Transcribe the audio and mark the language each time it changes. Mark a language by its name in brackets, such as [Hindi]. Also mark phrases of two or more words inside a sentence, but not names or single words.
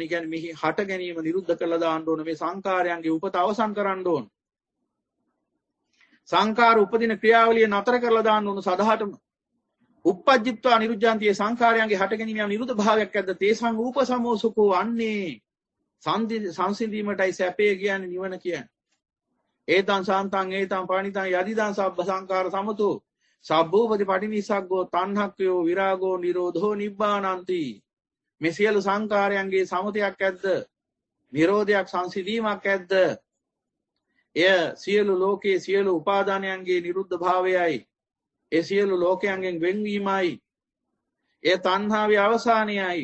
[Sinhala] කියන්නේ මෙහි හට ගැනීම නිරුද්ධ කරලා දාන්න ඕන. මේ සංඛාරයන්ගේ උපත අවසන් කරන්න ඕන. සංඛාර උපදින ක්‍රියාවලිය නතර කරලා දාන්න ඕන සදාහටම. [Pali] උප්පජ්ජිත්වා නිරුද්ධාන්තියේ [Sinhala] සංඛාරයන්ගේ හට ගැනීම යම් නිරුද්ධ භාවයක් ඇද්ද [Pali] තේසං ූපසමෝසුකෝ [Sinhala] අන්නේ සංසිඳීමටයි සැපේ කියන්නේ, නිවන කියන්නේ. [Pali] ඒතං සාන්තං ඒතං පාණිතං යදිදං සබ්බ සංඛාර සමතෝ සබ්බෝපති පටිනිස්සග්ගෝ තණ්හක්ඛයෝ විරාගෝ නිරෝධෝ නිබ්බානන්ති. [Sinhala] මේ සියලු සංඛාරයන්ගේ සමතයක් ඇද්ද, නිරෝධයක් සංසිඳීමක් ඇද්ද? එය සියලු ලෝකයේ සියලු උපාදානයන්ගේ නිරුද්ධ භාවයයි. ඒ සියලු ලෝකයන්ගෙන් වෙන්වීමයි. ඒ තණ්හාවේ අවසානයයි.